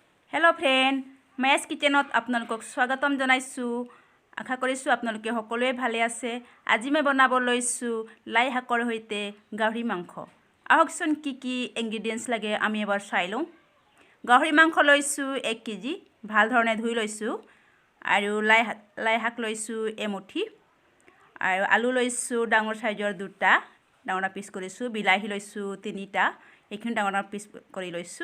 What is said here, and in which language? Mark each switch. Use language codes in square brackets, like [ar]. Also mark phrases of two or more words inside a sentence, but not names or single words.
[en] Hello friend [as] মৈছ কিচেনত আপোনালোকক স্বাগতম জনাইছোঁ আশা কৰিছোঁ আপোনালোকে সকলোৱে ভালে আছে আজি মই বনাব লৈছো লাই শাকৰ হৈতে গাহৰি মাংস আহকচোন কি ইনগ্ৰেডিয়েন্টস লাগে আমি এবাৰ চাই লওঁ গাহৰি মাংস লৈছো 1 কেজি ভাল ধৰণে ধুই লৈছো আৰু লাই শাক লৈছো এমুঠি আৰু আলু লৈছো ডাঙৰ সাইজৰ দুটা ডাঙৰ পিস কৰিছো বিলাহী লৈছো তিনিটা এইখিনি ডাঙৰ পিস কৰি লৈছো